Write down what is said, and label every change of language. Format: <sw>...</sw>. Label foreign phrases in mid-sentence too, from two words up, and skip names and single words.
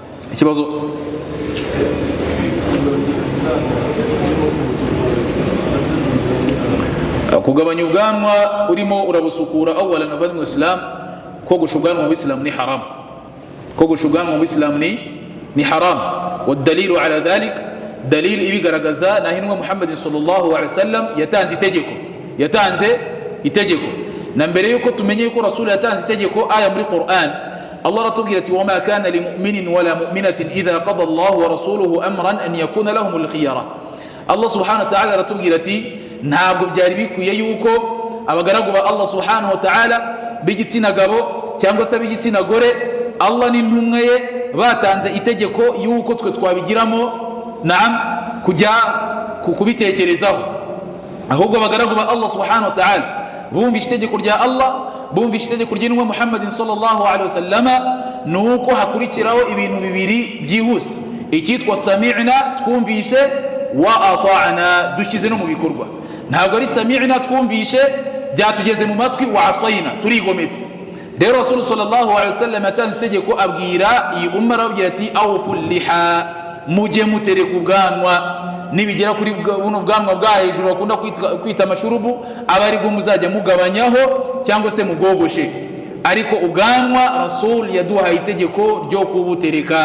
<rw>ikibazo kugabanya ubwanwa urimo urabusukura awalan ava mu Islam, kogosha ubwanwa mu Islam ni haram, kogosha ubwanwa mu Islam ni haram.</rw> <ar>والدليل على ذلك دليل</ar> <rw>ibigaragaza na hinwa Muhammad</rw> <ar>صلى الله عليه وسلم</ar> <rw>yatanze itegeko na mbere yuko tumenye yuko Rasul yatanze itegeko aya muri Qur'an. Allah ratubwira ati</rw> <ar>وما كان لمؤمن ولا مؤمنة إذا قضى الله ورسوله أمرا أن يكون لهم الخيرة.</ar> <rw>Allah</rw> <ar>سبحانه وتعالى</ar> <rw>ratubwira ati ntabwo byari bikwiye yuko abagaragu ba Allah</rw> <ar>سبحانه وتعالى</ar> <rw>b'igitsina gabo cyangwa se b'igitsina gore, Allah n'intumwa ye batanze itegeko yuko twe twabigiramo kujya kubitekerezaho, ahubwo abagaragu ba Allah</rw> <ar>سبحانه وتعالى</ar> <rw>bumvishe itegeko rya Allah, bumvishe itegeko ry'intumwa Muhammadin</rw> <ar>صلى الله عليه وسلم,</ar> <rw>nuko hakurikiraho ibintu bibiri byihuse, icyitwa sami'na twumvishe,</rw> <ar>وأطعنا</ar> <rw>dushyize no mu bikorwa. Ntabwo ari sami'na twumvishe byatugeze mu matwi,</rw> <ar>وعصينا</ar> <rw>turigometse. Rero Rasul</rw> <ar>صلى الله عليه وسلم</ar> <rw>yatanze itegeko abwira iyi umma, arabwira ati</rw> <ar>أوفوا اللحى,</ar> <rw>mujye mutereka ubwanwa, nibigera kuri buno bwanwa bwa hejuru bakunda kwita amashurubu, abari bwo muzajya mugabanyaho cyangwa se mugogoshe, ariko ubwanwa Rasul yaduhaye itegeko ryo kubutereka.</rw>